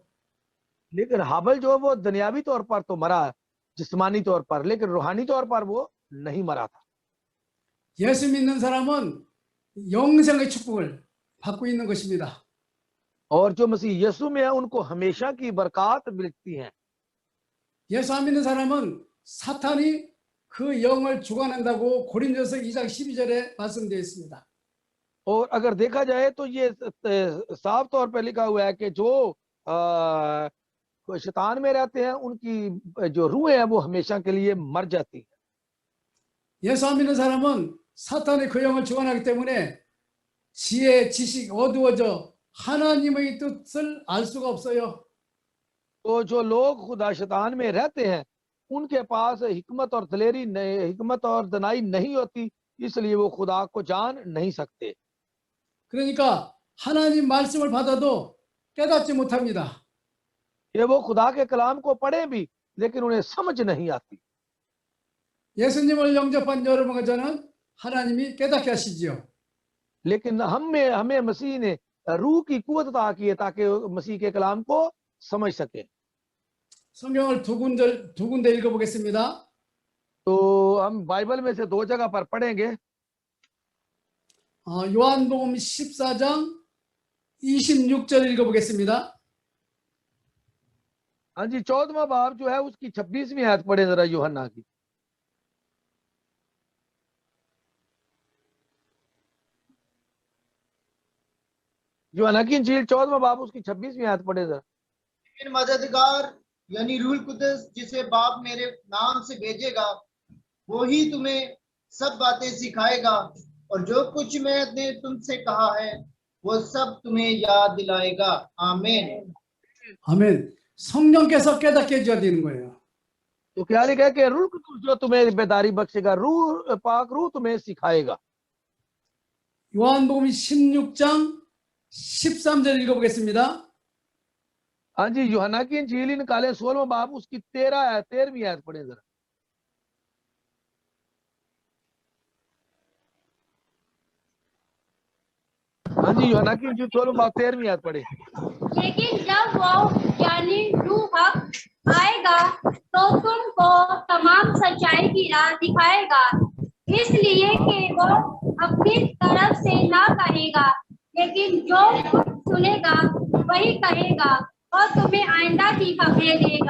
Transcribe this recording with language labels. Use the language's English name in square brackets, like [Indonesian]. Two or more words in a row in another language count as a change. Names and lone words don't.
[Urdu] لیکن ہابیل جو وہ دنیاوی طور پر تو مرا، جسمانی طور پر، لیکن روحانی طور پر وہ نہیں مرا تھا. [Korean] 예수 믿는 사람은 영생의 축복을 받고 있는 것입니다. [Urdu] اور جو مسیح یسوع میں ہے انکو ہمیشہ کی برکت ملتی ہے. [Korean] 예수 안 믿는 사람은 사탄이 그 영을 주관한다고 고린도서 2장 12절에 말씀되어 있습니다. [Urdu] اور اگر دیکھا جائے تو یہ صاف طور پر لکھا ہوا ہے کہ جو شیطان میں رہتے ہیں انکی جو روح ہے وہ ہمیشہ کے لیے مر جاتی ہے. [Korean] 예수 안 믿는 사람은 사탄이 그 영을 주관하기 때문에 지혜, 지식 어두워져 하나님의 뜻을 알 수가 없어요. [Urdu] تو جو لوگ خدا شیطان میں رہتے ہیں انکے پاس حکمت اور دلیری حکمت اور دانائی نہیں ہوتی، اسلیے وہ خدا کو جان نہیں سکتے. [Korean] 그러니까 하나님 말씀을 받아도 깨닫지 못합니다. [Urdu] یہ وہ خدا کے کلام کو پڑھے بھی لیکن انہیں سمجھ نہیں آتی. [Korean] 예수님을 영접한 여러분과 저는 하나님이 깨닫게 하시지요. [Urdu] لیکن ہمیں مسیح نے روح کی قوت عطا کی ہے تاکہ مسیح کے کلام کو سمجھ سکے. [Korean] 성경을 두 군데 읽어보겠습니다. [Urdu] تو ہم بائبل میں سے دو جگہ پر پڑھینگے. [Korean] 요한복음 14장 26절 읽어보겠습니다. [Urdu] ہاں جی، 14واں باب جو ہے اسکی 26ویں آیت پڑھے ذرا یوحنا کی. یوحنا کی انجیل 14واں باب اسکی 26ویں آیت پڑھے ذرا. لیکن مددگار یعنی روح قدس جسے باپ میرے نام سے بھیجیگا وہ ہی تمہیں سب باتیں سکھائیگا اور جو کچھ مینے تمسے کہا ہے وہ سب تمہیں یاد دلائیگا. आमीन। [Korean] 아멘. 성령께서 깨닫게 해줘야 되는 거예요. [Urdu] تو کیا لکھا ہے کہ روح قدس جو تمہیں بیداری بخشیگا، روح پاک روح تمہیں سکھائیگا. [Korean] 요한복음 16장 13절 읽어보겠습니다. [Urdu] ہاں جی، یوحنا کی انجیل نکالے 16واں باب اسکی 13ویں آیت پڑھے ذرا. ہاں جی، یوحنا کی انجیل 16واں باب 13ویں آیت پڑھے. لیکن جب وہ یعنی روح حق آئیگا تو تمکو تمام سچائی کی راہ دکھائیگا، اسلیے کہ وہ اپنی طرف سے نہ کہیگا لیکن جو کچھ سنیگا وہی کہیگا اور تمہیں آئندہ کی خبریں دیگا.